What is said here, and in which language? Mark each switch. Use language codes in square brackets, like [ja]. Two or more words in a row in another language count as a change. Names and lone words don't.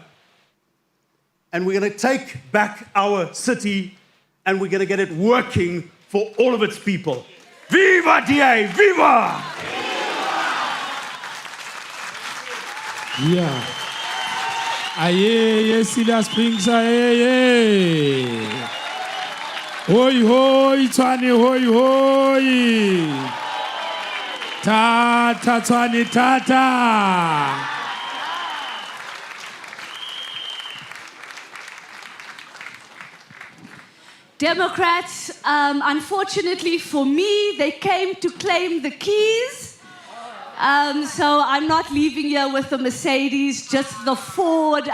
[en] And we're going to take back our city, and we're going to get it working for all of its people. Viva DA! Viva! Yeah. Aye, Celia Springs, aye. Hoi, hoi, Tshwane, hoi, hoi. Tata, Tshwane, tata. Democrats, unfortunately for me, they came to claim the keys. So I'm not leaving here with the Mercedes, just the Ford.